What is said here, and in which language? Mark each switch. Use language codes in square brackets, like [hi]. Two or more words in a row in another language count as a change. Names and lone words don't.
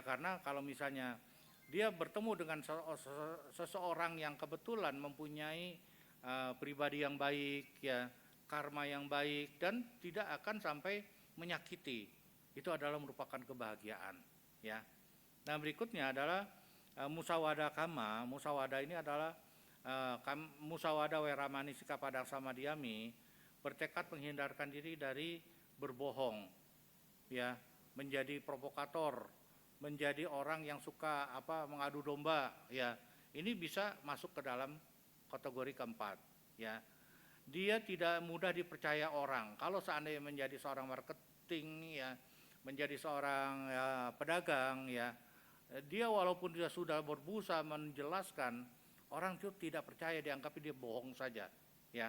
[id] Karena kalau misalnya dia bertemu dengan seseorang yang kebetulan mempunyai pribadi yang baik, ya, karma yang baik, dan tidak akan sampai menyakiti, itu adalah merupakan kebahagiaan, ya. Nah, berikutnya adalah [pi] musawada kama. Musawada [id] ini adalah [pi] musawada weramani sikapadang samadiyami, [id] bertekad menghindarkan diri dari berbohong, ya, menjadi provokator, menjadi orang yang suka mengadu domba, ya. Ini bisa masuk ke dalam kategori keempat, ya. Dia tidak mudah dipercaya orang. Kalau seandainya menjadi seorang marketing, ya, menjadi seorang pedagang, ya, dia walaupun dia sudah berusaha menjelaskan, orang itu tidak percaya, dianggap dia bohong saja, ya.